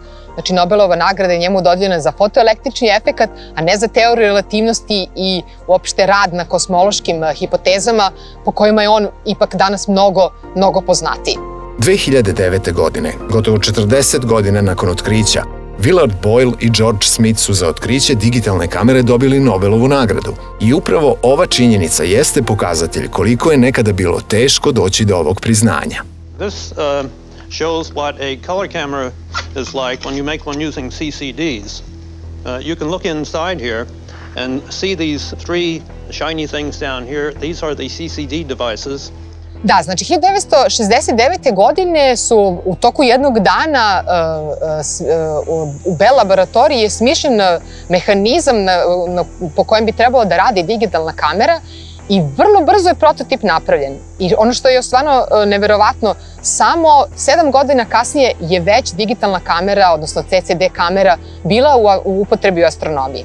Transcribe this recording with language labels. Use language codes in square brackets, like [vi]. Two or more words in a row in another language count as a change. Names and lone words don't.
[sr] Znači Nobelova nagrada je njemu dodeljena za fotoelektrični efekat, a ne za teoriju relativnosti i uopšte rad na kosmološkim hipotezama po kojima je on ipak danas mnogo poznatiji. 2009. godine, gotovo 40 godina nakon otkrića, Willard Boyle i George Smith su za otkriće digitalne kamere dobili Nobelovu nagradu. I upravo ova činjenica jeste pokazatelj koliko je nekada bilo teško doći do ovog priznanja. [en] This shows what a color camera is like when you make one using CCDs. You can look inside here and see these three shiny things down here. These are the CCD devices. [sr] Da, znači 1969. godine su u toku jednog dana u Bell laboratoriji je smišljen mehanizam po kojem bi trebalo da radi digitalna kamera i vrlo brzo je prototip napravljen. I ono što je stvarno neverovatno, samo 7 godina kasnije je već digitalna kamera, odnosno CCD kamera, bila u upotrebi u astronomiji.